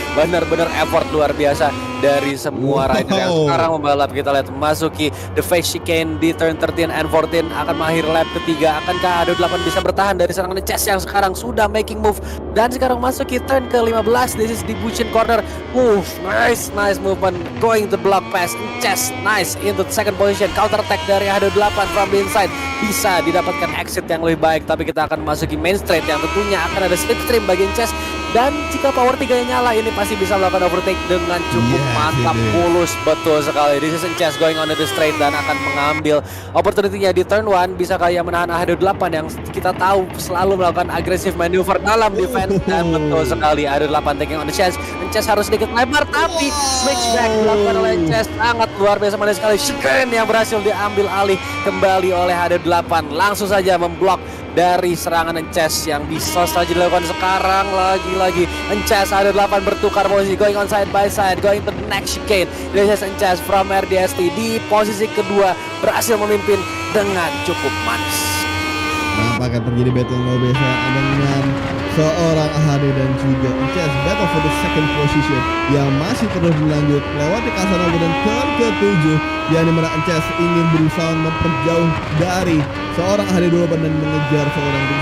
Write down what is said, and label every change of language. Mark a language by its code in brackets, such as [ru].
[id] Benar-benar effort luar biasa dari semua rider yang sekarang membalap. Kita lihat memasuki the face chicane di turn 13 and 14 akan mengakhiri lap ketiga. Akankah AD8 bisa bertahan dari serangan Ances yang sekarang sudah [en] making move [id] dan sekarang masuki turn ke-15. [en] This is di Bushin corner. Nice movement going to block pass Ances. Nice into the second position. Counter attack dari AD8 from the inside. [id] Bisa didapatkan exit yang lebih baik, tapi kita akan memasuki main straight yang tentunya akan ada slipstream bagi Ances. Dan jika power 3 nyala ini pasti bisa melakukan overtake dengan cukup mantap, mulus betul sekali. [en] This is Ances going on the straight [id] dan akan mengambil opportunity-nya di turn 1. Bisa kayak menahan AD8 yang kita tahu selalu melakukan agresif maneuver dalam defense. Dan betul sekali [en] AD8 taking on the chance. [id] Ances harus sedikit lebar tapi switchback dilakukan oleh Ances sangat luar biasa manis sekali. Chicane yang berhasil diambil alih kembali oleh AD8. Langsung saja memblok dari serangan Ances yang bisa saja dilakukan sekarang. Lagi-lagi Ances AD8 bertukar posisi, [en] going on side by side, going to the next chicane. This is [id] Ances from RDST di posisi kedua berhasil memimpin dengan cukup manis. Nampaknya terjadi battle no biasa dengan seorang AHD dan juga Ances, [en] battle for the second position [id] yang masih terus berlanjut melewati Casanova dan turn ke-7 yang dimana Ances ingin berusaha memperjauh dari seorang AHD 28 dan mengejar seorang itu.